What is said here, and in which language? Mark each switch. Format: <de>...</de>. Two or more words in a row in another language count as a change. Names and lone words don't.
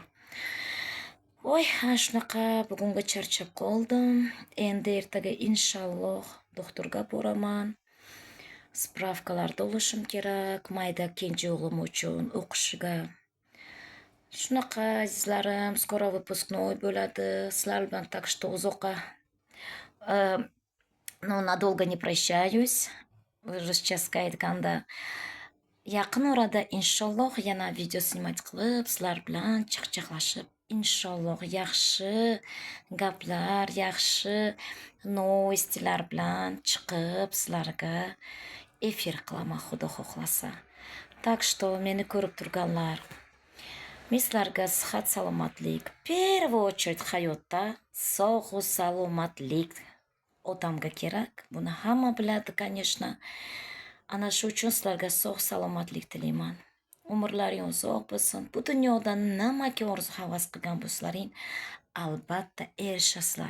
<uz>Voy, shunaqa bugunga charchab qoldim. Endi ertaga inshaalloh doktorga boraman. Spravkalarda olishim kerak, mayda kenja o'g'lim uchun o'qishiga. Shunaqa azizlarim,</uz> <ru>скоро выпускной</ru> <uz>bo'ladi. Sizlar bilan</uz> <ru>так что</ru> <uz>uzoqqa</uz> <ru>надолго не прощаюсь.</ru> <uz>Ruschaska aytganda yaqin orada inshaalloh yana video snimat qilib, sizlar bilan chaqchaqlashib, inshaalloh yaxshi gaplar, yaxshi новостьlar bilan chiqib sizlarga efir qilaman, Xudo xohlasa.</uz> <ru>Так что</ru> <uz>meni ko'rib turganlar, men sizlarga sihat, salomatlik,</uz> <ru>в первую очередь</ru> <uz>hayotda sog'u salomatlik odamga kerak. Buni hamma biladi, конечно. Ana shu uchun sizlarga sog' salomatlik tilayman. Umrlaring uzoq bo'lsin. Bu dunyoda nimaga orzu havas qilgan bo'lsalaring, albatta erishasizlar.</uz>